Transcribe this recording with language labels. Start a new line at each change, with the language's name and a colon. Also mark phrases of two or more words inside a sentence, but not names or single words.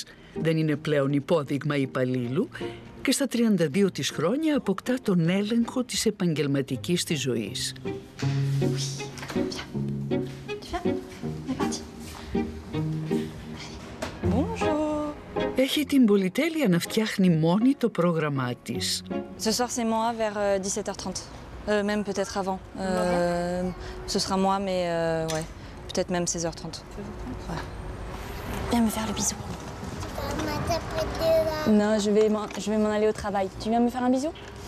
Greek: Δεν είναι πλέον υπόδειγμα υπαλλήλου και στα 32 της χρόνια αποκτά τον έλεγχο της επαγγελματικής της ζωής. Έχει την πολυτέλεια να φτιάχνει μόνη το πρόγραμμά της.
French: Ce soir c'est moi vers 17h30. Même peut-être avant. Ce sera moi, mais ouais, peut-être même 16h30. Ouais. Viens me faire le bisou. Non, je vais m'en aller au travail. Tu viens me faire un bisou?